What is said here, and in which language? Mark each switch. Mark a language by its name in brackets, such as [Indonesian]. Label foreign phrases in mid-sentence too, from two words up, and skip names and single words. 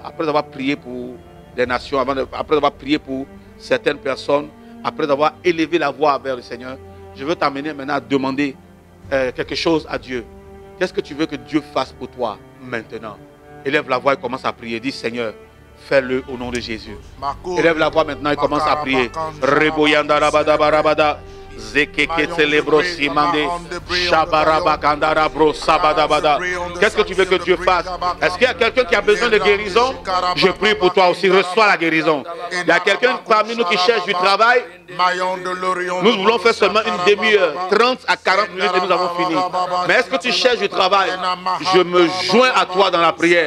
[French] Après avoir prié pour les nations, après avoir prié pour certaines personnes, après avoir élevé la voix vers le Seigneur, je veux t'amener maintenant à demander quelque chose à Dieu. Qu'est-ce que tu veux que Dieu fasse pour toi maintenant? Élève la voix et commence à prier. Dis, Seigneur, fais-le au nom de Jésus. Élève la voix maintenant et commence à prier. Reboyanda rabada barabada. Zekeke celebro simande. Shabaraba kandara bro sabadabada. Qu'est-ce que tu veux que Dieu fasse? Est-ce qu'il y a quelqu'un qui a besoin de guérison? Je prie pour toi aussi. Reçois la guérison. Il y a quelqu'un parmi nous qui cherche du travail. Nous voulons faire seulement une demi-heure, 30 à 40 minutes et nous avons fini. Mais est-ce que tu cherches du travail? Je me joins à toi dans la prière.